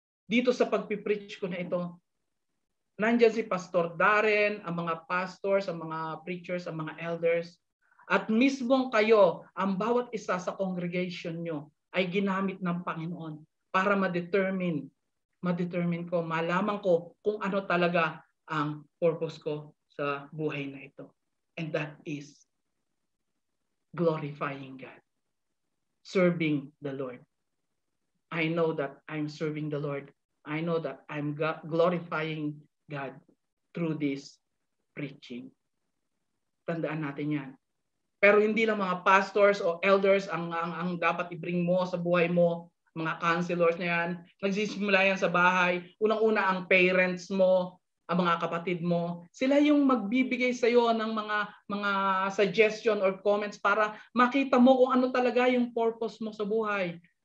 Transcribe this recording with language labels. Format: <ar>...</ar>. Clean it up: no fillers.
<tl>Dito sa pagpipreach ko na ito, nandyan si Pastor Darren, ang mga pastors, ang mga preachers, ang mga elders, at mismong kayo, ang bawat isa sa congregation nyo ay ginamit ng Panginoon para ma-determine ko, malaman ko kung ano talaga ang purpose ko sa buhay na ito.</tl> <en>And that is glorifying God, serving the Lord. I know that I'm serving the Lord. I know that I'm glorifying God through this preaching.</en> <tl>Tandaan natin yan. Pero hindi lang mga pastors o elders ang dapat i-bring mo sa buhay mo, mga counselors na yan. Nagsisimula yan sa bahay. Unang-una ang parents mo, ang mga kapatid mo, sila yung magbibigay sa iyo ng mga suggestion or comments para makita mo kung ano talaga yung purpose mo sa buhay.</tl>